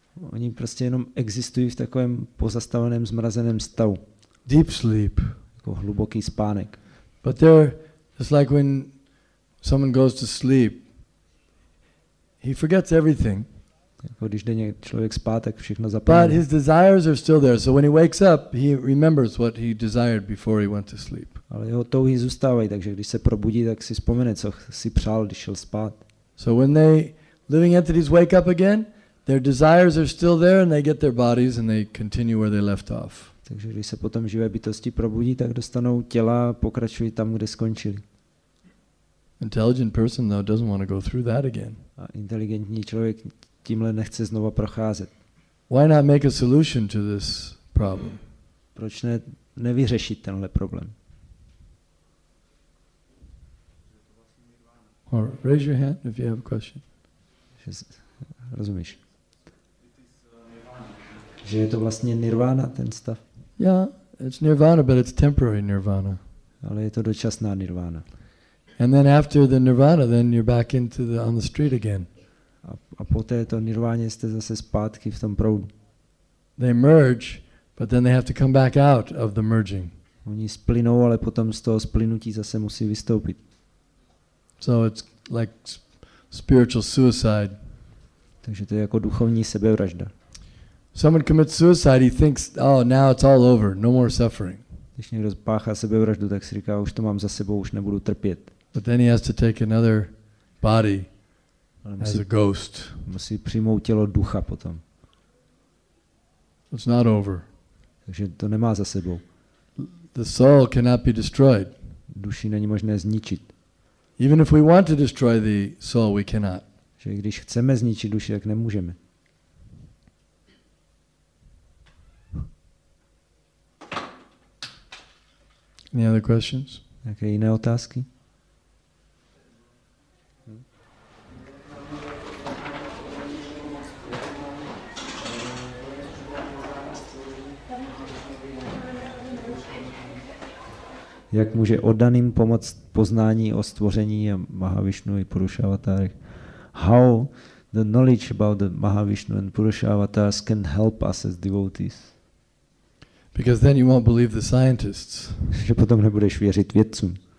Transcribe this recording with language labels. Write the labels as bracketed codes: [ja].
[cs] Oni prostě jenom existují v takovém pozastaveném, zmrazeném stavu. [en] Deep sleep. [cs] Jako hluboký spánek. [en] But they're just like when someone goes to sleep, he forgets everything. [cs] Jako když jde člověk spát, tak všechno [en] But [cs] zapomene. [en] his desires are still there. So when he wakes up, he remembers what he desired before he went to sleep. [cs] Ale jeho touhy zůstávají, takže když se probudí, tak si vzpomene, co si přál, když šel spát. [en] So when living entities wake up again, their desires are still there and they get their bodies and they continue where they left off. [cs] Takže když se potom živé bytosti probudí, tak dostanou těla a pokračují tam, kde skončili. [en] Intelligent person though doesn't want to go through that again. [cs] A inteligentní člověk tímhle nechce znova procházet. [en] Why not make a solution to this problem? [cs] Proč nevyřešit tenhle problém? [en] Or raise your hand if you have a question. [cs] Rozumíš? Že je to vlastně nirvana, ten stav. [en] Yeah, it's nirvana, but it's temporary nirvana. [cs] Ale je to dočasná nirvana. [en] And then after the nirvana, then you're back on the street again. [cs] A po této nirváně jste zase zpátky v tom proudu. [en] They merge, but then they have to come back out of the merging. [cs] Oni splynou, ale potom z toho splynutí zase musí vystoupit. [en] So it's like spiritual suicide. [cs] Takže to je jako duchovní sebevražda. [en] Someone commits suicide, he thinks, oh, now it's all over, no more suffering. [cs] Když někdo páchá sebevraždu, tak si říká, už to mám za sebou, už nebudu trpět. [en] But then he has to take another body as a ghost. [cs] Musí přijmout tělo ducha potom. [en] It's not over. [cs] Takže to nemá za sebou. [en] The soul cannot be destroyed. [cs] Duši není možné zničit. [en] Even if we want to destroy the soul, we cannot. [cs] Že když chceme zničit duši, tak nemůžeme. [en] Any other questions? [cs] Jaké jiné otázky? Jak může oddaným pomoct poznání o stvoření a Mahavišnu i Purusha avatárech? [en] How the knowledge about the Mahavishnu and Purusha avatars can help us as devotees? Because then you won't believe the scientists. [cs] Že potom nebudeš věřit vědcům.